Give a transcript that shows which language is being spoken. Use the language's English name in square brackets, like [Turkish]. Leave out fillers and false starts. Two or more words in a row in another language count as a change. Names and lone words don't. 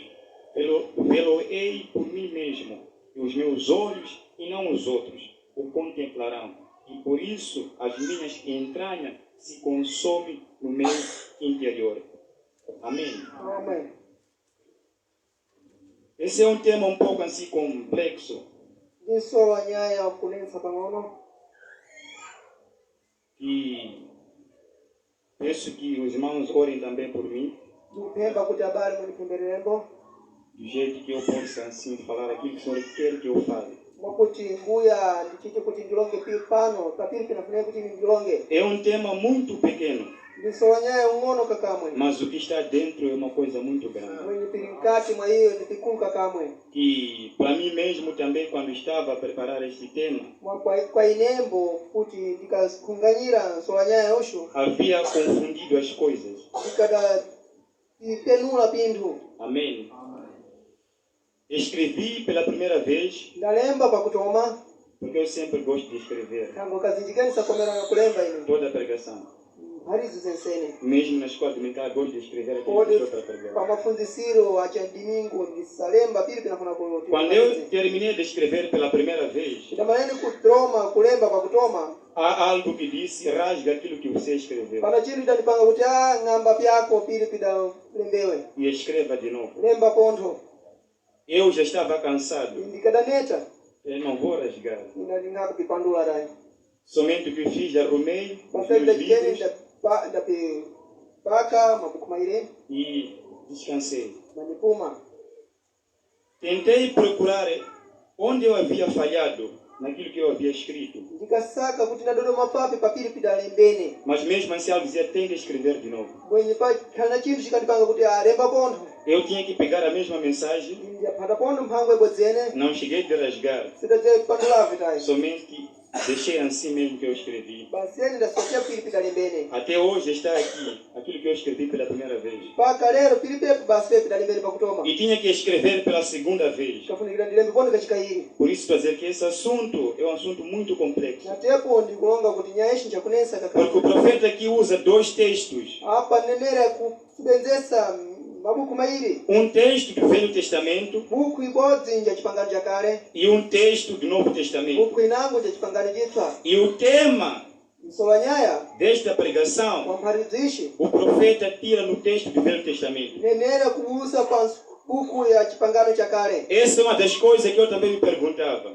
[Portuguese] Vê-lo-ei por mim mesmo, e os meus olhos, e não os outros, o contemplarão. E por isso as minhas entranhas se consomem no meu interior. Amém? Amém. Esse é um tema um pouco assim complexo. [Sena] Solanyaya kunensa pang'ono. [Portuguese] E peço que os irmãos orem também por mim, [Sena] Tupemba kuti habari munipembererembo. [Portuguese] do jeito que eu possa assim falar aquilo que o Senhor quer que eu fale. [Sena] Mwakuti mbuya ndichite kuti ndilonge pano papiri pinafuneka kuti ndilonge. [Portuguese] É um tema muito pequeno, [Sena] Ndisolanyaya ung'ono kakamwe. [Portuguese] mas o que está dentro é uma coisa muito grande. [Sena] Mwenye pirinkati mwa hiyo ndipikulu kakamwe. [Portuguese] E para mim mesmo também, quando estava a preparar este tema, [Sena] Kwa inembo kuti ndikakunganyira solanyaya osho. [Portuguese] havia confundido as coisas. [Sena] Ndikada ipenula pindu. [Portuguese] Amém. Escrevi pela primeira vez, [Sena] Ndalemba pakutoma. [Portuguese] porque eu sempre gosto de escrever [Sena] Kango kazinjikanisa komera na kulemba ino. [Portuguese] toda a pregação. [Sena] Harizu zensene. [Portuguese] Mesmo na escola dominical, gosto de escrever aquilo que estou para pregar. [Sena] Kwa mafundisiro acha domingo ndisalemba pili pinafuna kulote. [Portuguese] Quando eu terminei de escrever pela primeira vez, [Sena] Ndamaneni kutroma kulemba kwa kutoma. [Portuguese] há algo que disse, rasga aquilo que você escreveu. [Sena] Pana chinthu chidanipanga kuti ng'amba pyako pili pidalembewe. [Portuguese] E escreva de novo. [Sena] Lemba pontho. [Portuguese] Eu já estava cansado. [Sena] Ndikadaneta. [Portuguese] Eu não vou rasgar. [Sena] Ndingakupipandula dayi. [Portuguese] Somente o que fiz, arrumei os [Sena] Pasali [Portuguese] meus [Sena] dachikeni [Portuguese] livros [Sena] ndapaka mabuku maire. [Portuguese] e descansei. [Sena] Manipuma. [Portuguese] Tentei procurar onde eu havia falhado naquilo que eu havia escrito. [Sena] Ndikasaka kuti ndadodoma papi papiri pidalembene. [Portuguese] Mas mesmo assim ela dizia, tem que escrever de novo. [Sena] Bwenye kana chinthu chikandipanga kuti lemba pontho. [Portuguese] Eu tinha que pegar a mesma mensagem. [Sena] Ndiyapata pontho mphango ibwedzene. [Portuguese] Não cheguei de rasgar. [Sena] Sidadze kupandulavi tayi. [Portuguese] Somente deixei assim mesmo que eu escrevi. [Sena] Baseni ndasokia pili pidalembene. [Portuguese] Até hoje está aqui aquilo que eu escrevi pela primeira vez. [Sena] Paka lero pili pepe basi pidalembene pakutoma. [Portuguese] E tinha que escrever pela segunda vez. [Sena] Kafunikira ndilembe pontho kachikayiri. [Portuguese] Por isso, para dizer que esse assunto é um assunto muito complexo. [Sena] Natepo ndikulonga kuti nyaya ichi nchakunesa [Portuguese] Porque o [Sena] kakao. [Portuguese] profeta aqui usa dois textos. [Sena] Apa nenera kusebenzesa mabuku mairi. [Portuguese] Um texto do Velho Testamento [Sena] Buku ibodzi nja chipangano cha kale. [Portuguese] e um texto do Novo Testamento. [Sena] Buku inango cha chipangano chitswa. [Portuguese] E o tema [Sena] Msola nyaya [Portuguese] desta pregação, [Sena] wamphatidzishi. [Portuguese] o profeta tira no texto do Velho Testamento. [Sena] Nenera kubusa pa buku ya chipangano cha kale. [Portuguese] Essa é uma das coisas que eu também me perguntava.